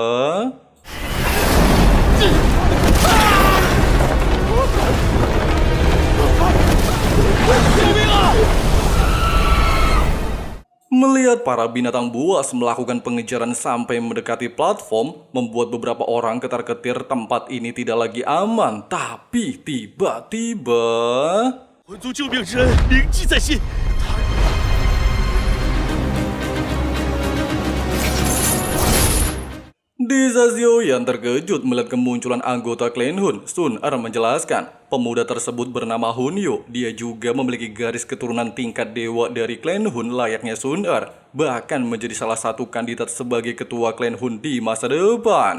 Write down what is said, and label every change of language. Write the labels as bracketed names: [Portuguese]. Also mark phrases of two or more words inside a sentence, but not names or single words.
[Indonesian] Melihat para binatang buas melakukan pengejaran sampai mendekati platform, membuat beberapa orang ketar-ketir tempat ini tidak lagi aman. Tapi tiba-tiba... [Chinese] 魂族救命之恩铭记在心。 [Indonesian] Di saat Xiaoyan terkejut melihat kemunculan anggota klan Hun, Sun Er menjelaskan, pemuda tersebut bernama Hun Yu. Dia juga memiliki garis keturunan tingkat dewa dari klan Hun layaknya Sun Er, bahkan menjadi salah satu kandidat sebagai ketua klan Hun di masa depan.